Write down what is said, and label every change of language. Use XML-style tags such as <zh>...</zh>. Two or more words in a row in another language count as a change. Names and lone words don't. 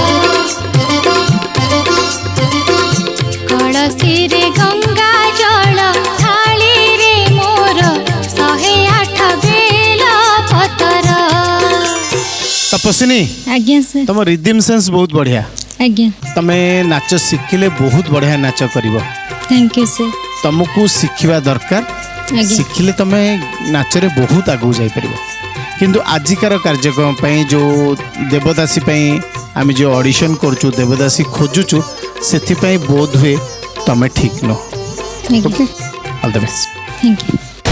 <or>କଳସୀ ରେ ଗଙ୍ଗା ଜଳ ଥାଳି ରେ ମୋର 108 ବେଲ ପତର तपस्विनी ଆଜ୍ଞା ସର</or> <hi>तुम</hi> <en>rhythm sense</en> <hi>बहुत बढ़िया आज्ञा</hi> <or>ତମେ ନାଚ ଶିଖିଲେ</or> <hi>बहुत बढ़िया</hi> <or>ନାଚ କରିବ</or> <en>thank you sir</en> <or>ତୁମକୁ ଶିଖିବା ଦରକାର आज्ञा ଶିଖିଲେ ତମେ ନାଚରେ ବହୁତ ଆଗୁ ଯାଇ ପାରିବ କିନ୍ତୁ ଆଜିକାର କାର୍ଯ୍ୟକ୍ରମ ପାଇଁ ଯେଉଁ ଦେବଦାସୀ ପାଇଁ ଆମେ ଯେଉଁ ଅଡିସନ କରୁଛୁ ଦେବଦାସୀ ଖୋଜୁଛୁ ସେଥି ପାଇଁ ବୋଧ ହୁଏ ତମେ ଠିକ ନୁହଁ</or> <en>okay all the best thank you</en>